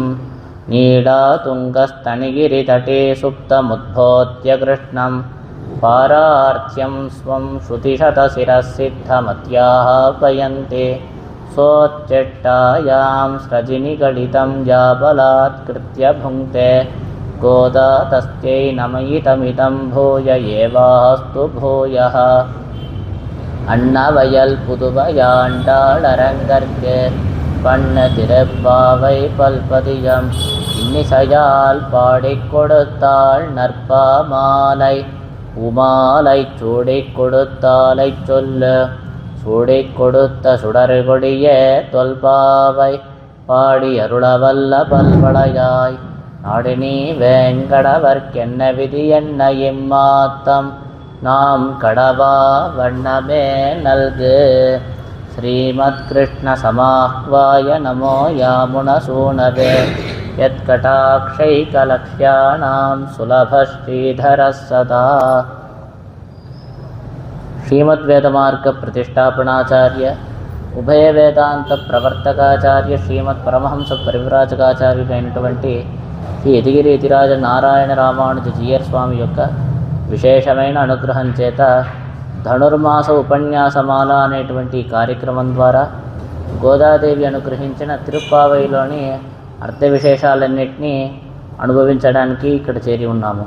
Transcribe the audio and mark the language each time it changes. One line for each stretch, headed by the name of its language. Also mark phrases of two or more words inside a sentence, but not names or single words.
Sanskrit: నీడాతుంగస్తనిగిరితటే సుప్తముద్బోధ్య కృష్ణం పారార్థ్యం స్వం శ్రుతిశతశిరసిద్ధమత్యాహ్వయంతే. సోచ్చెట్టాయాం స్రజినిగళితం యాబలాత్కృత్య భుంక్తే. గోదా తస్యై నమయితమిదం భూయ ఏవాస్తు భూయః.
Tamil: அன்னவயல் புதுவையாண்டாளரங்கற்கு பண்ண திருப்பாவை பல்பதியம் இன்னிசையால் பாடிக் கொடுத்தாள் நற்பாமாலை. உமாலை சூடிக் கொடுத்தாலை சொல்லு சூடிக் கொடுத்த சுடர்கொடியே தொல்பாவை பாடி அருளவல்ல பல்வளையாய். நாடினி வேங்கடவர்க்கென்ன விதி என்ன இம்மாத்தம் நாம் கடவா வண்ணமே நல்கு.
Sanskrit: ஸ்ரீமத்கிருஷ்ண சமாஹ்வாய நமோ யாமுனசூனவே యత్కటాక్షైకలక్ష్యాణం సులభశ్రీధరः సదా.
Telugu: శ్రీమద్వేదమార్గ ప్రతిష్టాపనాచార్య ఉభయ వేదాంత ప్రవర్తకాచార్య శ్రీమత్ పరమహంస పరివ్రాజకాచార్యుడైనటువంటి శ్రీ యతిగిరి యతిరాజ నారాయణ రామానుజ జీయర్ స్వామి యొక్క విశేషమైన అనుగ్రహం చేత ధనుర్మాస ఉపన్యాసమాల అనేటువంటి కార్యక్రమం ద్వారా గోదాదేవి అనుగ్రహించిన తిరుప్పావైలోని అర్థ విశేషాలన్నింటినీ అనుభవించడానికి ఇక్కడ చేరి ఉన్నాము.